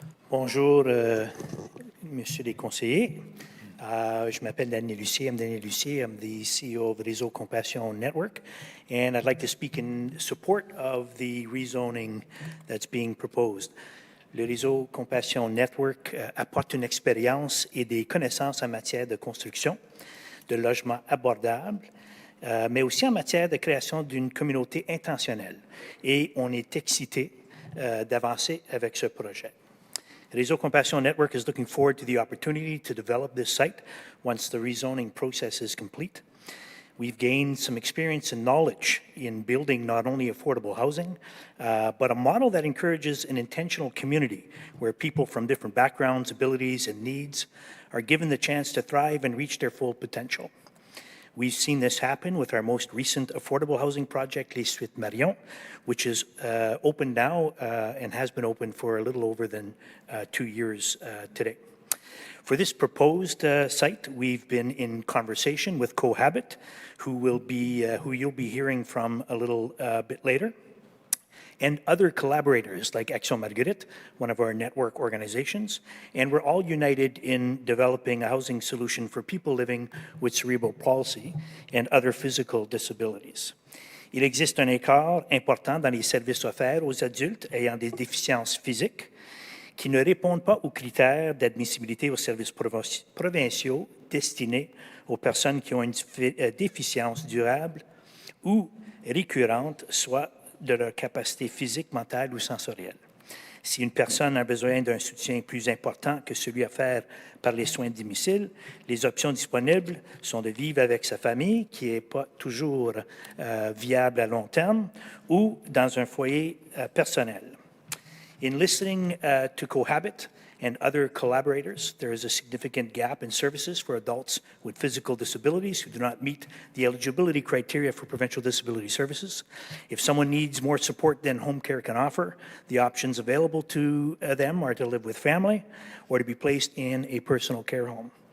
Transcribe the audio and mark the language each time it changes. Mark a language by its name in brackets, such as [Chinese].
[French] Bonjour, Monsieur les conseillers. Je m'appelle Daniel Lucier. [English] I'm Daniel Lucier. I'm the CEO of the Réseau Compassion Network, and I'd like to speak in support of the rezoning that's being proposed. [French] Le Réseau Compassion Network apporte une expérience et des connaissances en matière de construction, de logements abordables, mais aussi en matière de création d'une communauté intentionnelle. Et on est excité d'avancer avec ce projet. [English] Réseau Compassion Network is looking forward to the opportunity to develop this site once the rezoning process is complete. We've gained some experience and knowledge in building not only affordable housing, but a model that encourages an intentional community where people from different backgrounds, abilities, and needs are given the chance to thrive and reach their full potential. We've seen this happen with our most recent affordable housing project, Les Suites Marion, which is open now and has been open for a little over than 2 years today. For this proposed site, we've been in conversation with Cohabit, who you'll be hearing from a little bit later, and other collaborators like Action Marguerite, one of our network organizations, and we're all united in developing a housing solution for people living with cerebral palsy and other physical disabilities. [French] Il existe un écart important dans les services offerts aux adultes ayant des déficiences physiques qui ne répondent pas aux critères d'admissibilité aux services provinciaux destinés aux personnes qui ont une déficience durable ou récurrente, soit de leur capacité physique, mentale ou sensorielle. Si une personne a besoin d'un soutien plus important que celui offert par les soins de domicile, les options disponibles sont de vivre avec sa famille, qui n'est pas toujours viable à long terme, ou dans un foyer personnel. [English] In listening to Cohabit and other collaborators, there is a significant gap in services for adults with physical disabilities who do not meet the eligibility criteria for provincial disability services. If someone needs more support than home care can offer, the options available to them are to live with family or to be placed in a personal care home.